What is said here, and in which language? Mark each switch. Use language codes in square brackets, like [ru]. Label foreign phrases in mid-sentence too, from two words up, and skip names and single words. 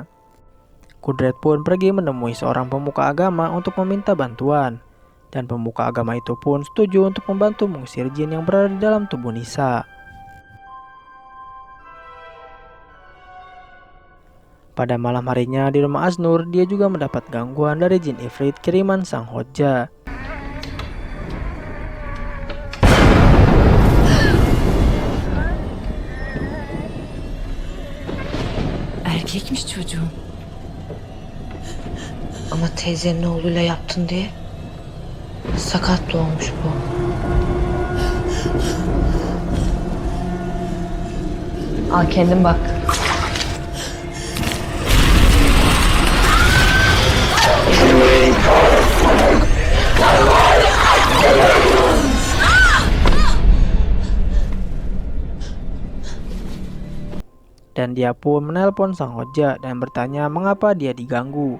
[id] Kudret pun pergi menemui seorang pemuka agama untuk meminta bantuan, dan pemuka agama itu pun setuju untuk membantu mengusir jin yang berada di dalam tubuh Nisa. Pada malam harinya di rumah Asnur, dia juga mendapat gangguan dari jin Ifrit kiriman Sang Hoja. [tr] Erkekmiş çocuğum. Ama teyzenin oğluyla yaptın diye sakat doğmuş bu. Al kendin bak. [id] Dan dia pun menelpon Sang Hoja dan bertanya mengapa dia diganggu.